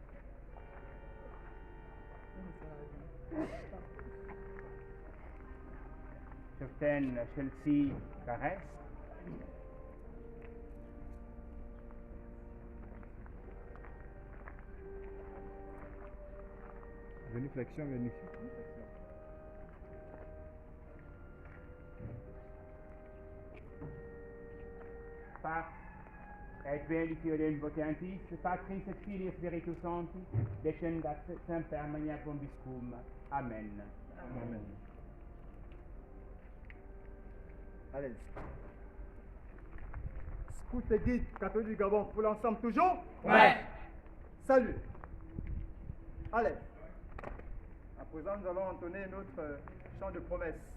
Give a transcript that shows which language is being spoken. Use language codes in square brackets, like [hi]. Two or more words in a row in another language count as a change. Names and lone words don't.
[fr] Capitaine Chelsea Carès. Bénéflexion, bénédiction. [la] Pax et benedictio Deus potentis, Patris et Filii Spiritus Sancti, descendat semper mania vobiscum. Amen. [fr] Amen. Allez. Scout et guide catholique du Gabon pour l'ensemble toujours? Ouais. Salut. Allez. À présent, nous allons entonner notre chant de promesse.